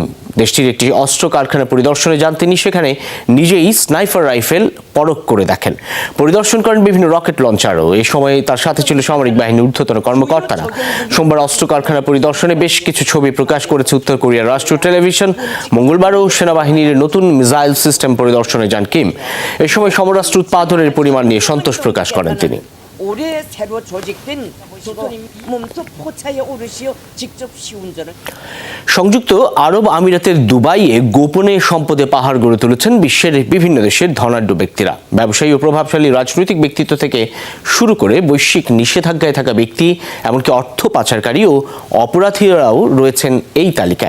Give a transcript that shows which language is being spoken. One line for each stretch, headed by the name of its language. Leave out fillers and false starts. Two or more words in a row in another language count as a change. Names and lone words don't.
Bangla: দেশটির একটি অস্ত্র কারখানা পরিদর্শনে যান তিনি। সেখানে নিজেই
English: sniper rifle
Bangla: পরখ করে দেখেন, পরিদর্শন করেন বিভিন্ন
English: rocket launcher.
Bangla: এই সময় তার সাথে ছিল সামরিক বাহিনীর ঊর্ধ্বতন কর্মকর্তারা। সোমবার অস্ত্র কারখানা পরিদর্শনে বেশ কিছু ছবি প্রকাশ করেছে উত্তর কোরিয়ার রাষ্ট্রীয় টেলিভিশন। মঙ্গলবারও সেনাবাহিনীর নতুন
English: missile system
Bangla: পরিদর্শনে যান কিম। এই সময় সমরাস্ত্র উৎপাদনের পরিমাণ নিয়ে সন্তোষ প্রকাশ করেন তিনি।
Korean: 올해 새로 조직된 소소님 몸소 포차에 오르시어 직접 시운전을
Bangla: সংযুক্ত আরব আমিরাতের দুবাইয়ে গোপনে সম্পদে পাহাড় গড়ে তুলেছেন বিশ্বের বিভিন্ন দেশের ধনাঢ্য ব্যক্তিরা। ব্যবসায়ী ও প্রভাবশালী রাজনৈতিক ব্যক্তিত্ব থেকে শুরু করে বৈশ্বিক নিষেধাজ্ঞায় থাকা ব্যক্তি, এমনকি অর্থ পাচারকারী ও অপরাধীরাও রয়েছেন এই তালিকায়।